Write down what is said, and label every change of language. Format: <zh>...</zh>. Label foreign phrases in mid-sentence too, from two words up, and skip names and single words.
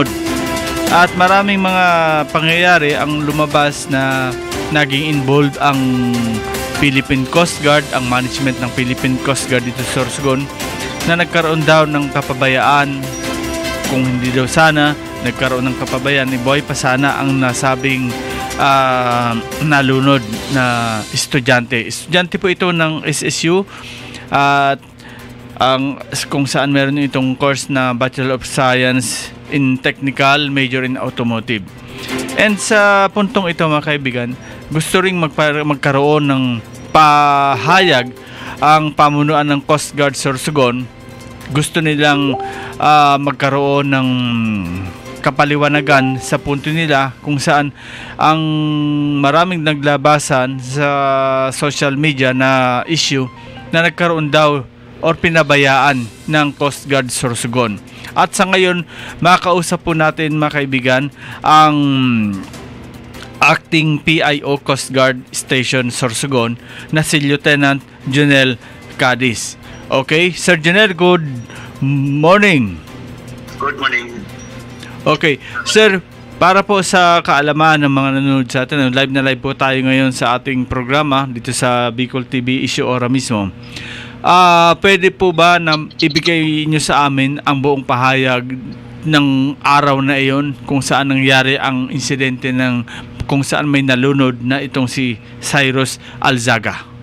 <tl>At maraming mga pangyayari ang lumabas na naging involved ang Philippine Coast Guard, ang management ng Philippine Coast Guard dito sa Sorsogon, na nagkaroon daw ng kapabayaan. Kung hindi daw sana nagkaroon ng kapabayaan, buhay pa sana ang nasabing nalunod na estudyante. Estudyante po ito ng SSU at kung saan meron itong course na Bachelor of Science in Technical, major in Automotive. And sa puntong ito mga kaibigan, gusto ring magkaroon ng pahayag ang pamunuan ng Coast Guard Sorsogon. Gusto nilang magkaroon ng kapaliwanagan sa punto nila kung saan ang maraming naglabasan sa</tl> <en>social media</en> <tl>na issue na nagkaroon daw or pinabayaan ng Coast Guard Sorsogon. At sa ngayon, makausap po natin mga kaibigan ang Acting PIO Coast Guard Station Sorsogon na si Lieutenant Jonel Cadiz.</tl> <en>Okay, Sir Jonel, good morning. Good morning.</en> <tl>Okay, Sir, para po sa kaalaman ng mga nanonood sa atin, live na live po tayo ngayon sa ating programa dito sa Bicol TV Isyu Ora Mismo. Pwede po ba na ibigay nyo sa amin ang buong pahayag ng araw na iyon kung saan nangyari ang insidente ng kung saan may nalunod na itong si Cyrus Alzaga?</tl>